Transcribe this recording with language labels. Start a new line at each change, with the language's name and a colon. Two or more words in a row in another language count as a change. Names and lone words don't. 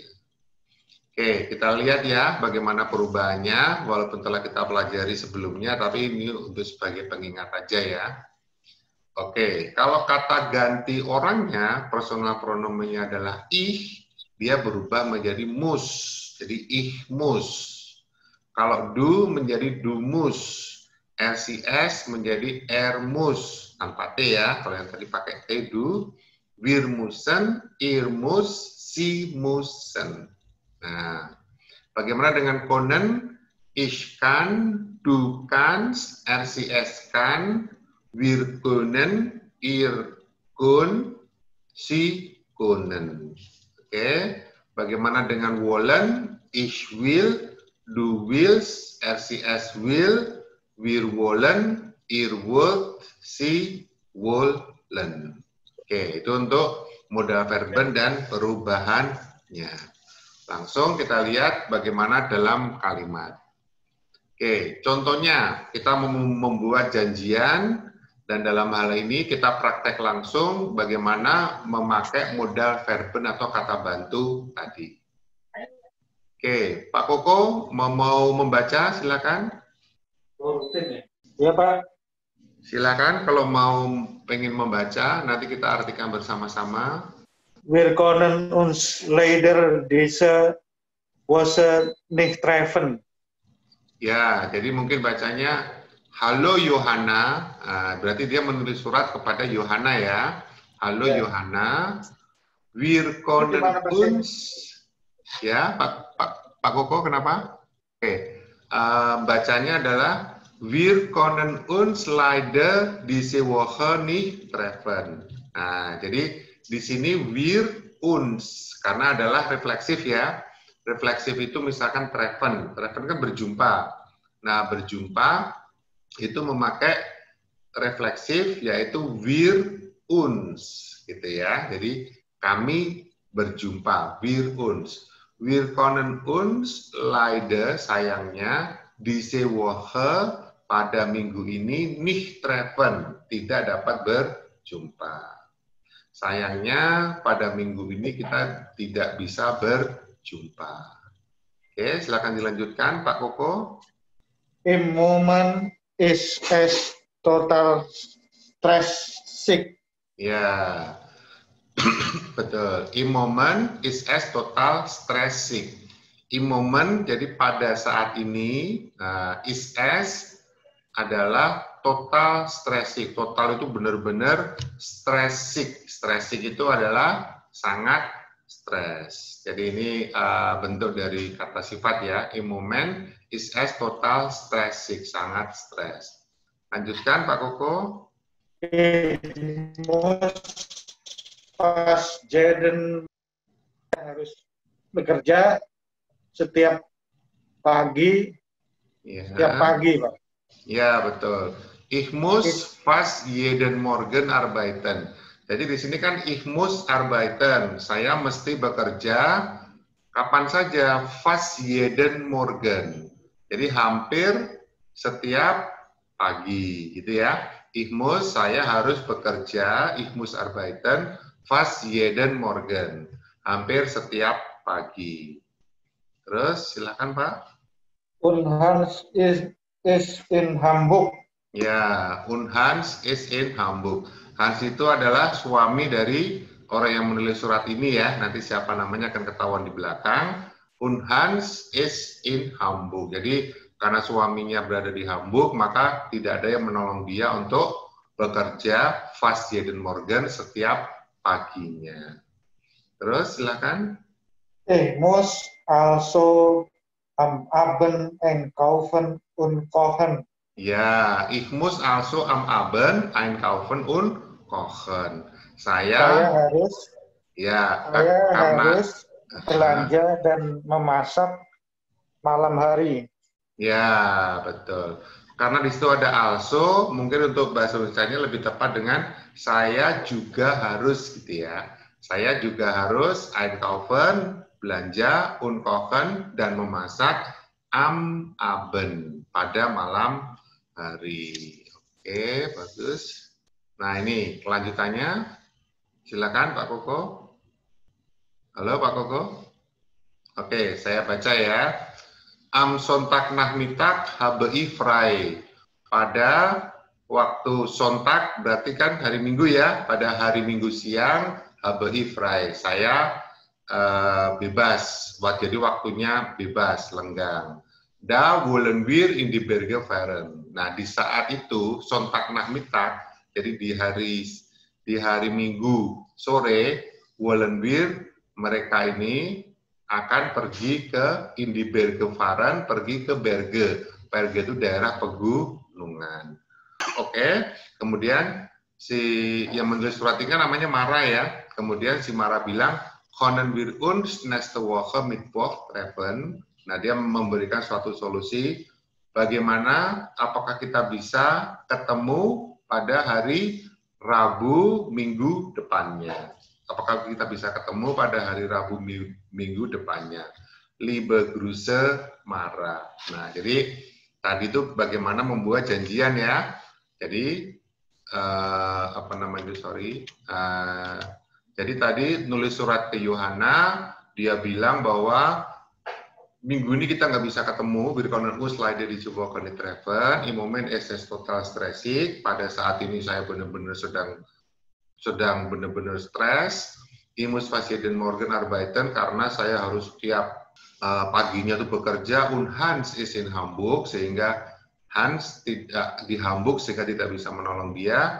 Indonesian: Oke, kita lihat ya bagaimana perubahannya, walaupun telah kita pelajari sebelumnya, tapi ini untuk sebagai pengingat aja ya. Oke, kalau kata ganti orangnya, personal pronomennya adalah ich, dia berubah menjadi muss, jadi
German: ich muss.
Indonesian: Kalau du menjadi
German: du muss,
Indonesian: RCS menjadi ermus tanpa T ya, kalau yang tadi pakai T
German: du, wir müssen, ihr muss, sie müssen.
Indonesian: Nah, bagaimana dengan können?
German: Ich kann, du kannst, RCS kann, wir können, ihr könnt, sie können.
Indonesian: Oke, bagaimana dengan wollen?
German: Ich will, du willst, RCS will, wir wollen, ihr wollt, sie wollen.
Indonesian: Oke, itu untuk
German: modal verben
Indonesian: dan perubahannya. Langsung kita lihat bagaimana dalam kalimat. Oke, contohnya kita membuat janjian dan dalam hal ini kita praktek langsung bagaimana memakai
German: modal verben
Indonesian: atau kata bantu tadi. Oke, Pak Koko mau membaca silakan. Ya Pak. Silakan kalau mau pengen membaca, nanti kita artikan bersama-sama.
German: Wir können uns leider diese Woche nicht treffen.
Indonesian: Ya, jadi mungkin bacanya halo Yohana, berarti dia menulis surat kepada Yohana ya. Halo ya. Yohana,
German: wir können uns,
Indonesian: ya Pak Koko kenapa? Oke, bacanya adalah
German: Wir können uns leider diese Woche nicht treffen.
Indonesian: Nah, jadi di sini
German: wir uns
Indonesian: karena adalah refleksif ya. Refleksif itu misalkan treffen. Treffen kan berjumpa. Nah, berjumpa itu memakai refleksif yaitu
German: wir uns
Indonesian: gitu ya. Jadi kami berjumpa,
German: wir uns. Wir können uns leider sayangnya diese Woche
Indonesian: pada minggu ini
German: nicht treffen,
Indonesian: tidak dapat berjumpa. Sayangnya pada minggu ini kita tidak bisa berjumpa. Oke, silakan dilanjutkan Pak Koko.
German: Im Moment ist es total stressig.
Indonesian: Ya, betul.
German: Im Moment is es total stressig. Im Moment,
Indonesian: jadi pada saat ini,
German: is es
Indonesian: adalah total stressig. Total itu benar-benar stressig. Stressig itu adalah sangat stres. Jadi ini bentuk dari kata sifat ya.
German: Im Moment is es total stressig,
Indonesian: sangat stres. Lanjutkan Pak Koko. Pas Jaden harus bekerja setiap pagi, setiap pagi, Pak. Ya, betul.
German: Ich muss fast jeden Morgen arbeiten.
Indonesian: Jadi di sini kan
German: ich muss arbeiten.
Indonesian: Saya mesti bekerja kapan saja,
German: fast jeden Morgen.
Indonesian: Jadi hampir setiap pagi, gitu ya.
German: Ich muss,
Indonesian: saya harus bekerja,
German: ich muss arbeiten, fast jeden Morgen,
Indonesian: hampir setiap pagi. Terus, silakan Pak.
German: Und Hans is in Hamburg. Ya, und Hans is in Hamburg.
Indonesian: Hans itu adalah suami dari orang yang menulis surat ini ya. Nanti siapa namanya akan ketahuan di belakang.
German: Und Hans is in Hamburg.
Indonesian: Jadi, karena suaminya berada di Hamburg, maka tidak ada yang menolong dia untuk bekerja
German: fast jeden Morgen
Indonesian: setiap paginya. Terus silakan.
German: Muss also am Abend einkaufen und kochen. Ya, ich muss also am Abend einkaufen und kochen.
Indonesian: Saya harus harus belanja dan memasak malam hari. Ya, betul. Karena di situ ada also, mungkin untuk bahasa Indonesianya lebih tepat dengan saya juga harus gitu ya. Saya juga harus einkaufen, belanja,
German: und kochen,
Indonesian: dan memasak
German: am Abend,
Indonesian: pada malam hari. Oke, bagus. Nah, ini kelanjutannya. Silakan Pak Koko. Halo Pak Koko. Oke, saya baca ya.
German: Am Sonntagnachmittag habe ich frei.
Indonesian: Pada waktu Sonntag berarti kan hari Minggu ya. Pada hari Minggu siang
German: habe ich frei.
Indonesian: Saya bebas. Jadi waktunya bebas, lenggang.
German: Da wollen wir in die Berge fahren.
Indonesian: Nah, di saat itu Sonntagnachmittag, jadi di hari Minggu sore,
German: wollen wir,
Indonesian: mereka ini akan pergi ke
German: Indi Berge fahren,
Indonesian: pergi ke Berge. Berge itu daerah pegunungan. Oke, kemudian si yang menulis surat ini namanya Mara ya. Kemudian si Mara bilang,
German: können wir uns nächste Woche Mittwoch treffen.
Indonesian: Nah, dia memberikan suatu solusi. Bagaimana, apakah kita bisa ketemu pada hari Rabu minggu depannya? Apakah kita bisa ketemu pada hari Rabu minggu depannya?
German: Liebe Grüße Mara.
Indonesian: Nah, jadi tadi itu bagaimana membuat janjian ya. Jadi jadi tadi nulis surat ke Yohana, dia bilang bahwa minggu ini kita nggak bisa ketemu.
German: Wir können uns leider diese Woche nicht treffen. Im Moment ist es total stressig.
Indonesian: Pada saat ini saya benar-benar sedang benar-benar stres.
German: Ich muss fast jeden Morgen arbeiten
Indonesian: karena saya harus tiap paginya tuh bekerja.
German: Und Hans ist in Hamburg,
Indonesian: sehingga Hans tidak di Hamburg sehingga tidak bisa menolong dia.